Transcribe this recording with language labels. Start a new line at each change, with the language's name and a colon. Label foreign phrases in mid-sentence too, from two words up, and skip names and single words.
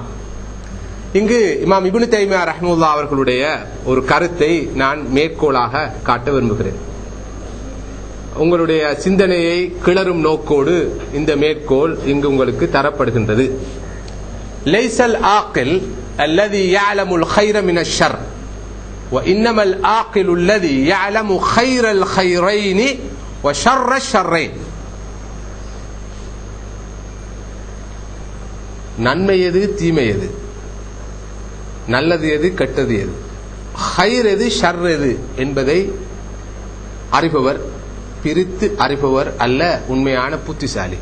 Tamil: இங்கு இமாம் இப்னு தைமியா ரஹ்மத்துல்லாஹி அவர்களுடைய ஒரு கருத்தை நான் மேற்கோளாக காட்ட விரும்புகிறேன். உங்களுடைய சிந்தனையை கிளறும் நோக்கோடு இந்த மேற்கோள் இங்கு உங்களுக்கு தரப்படுகின்றது.
Arabic: ليس العاقل الذي يعلم الخير من الشر وإنما العاقل الذي يعلم خير الخيرين وشر الشرين.
Tamil: நன்மை எது தீமை எது, நல்லது எது கெட்டது எது, ஹைர் எது ஷர் எது என்பதை அறிபவர், பிரித்து அறிபவர் அல்ல உண்மையான புத்திசாலி.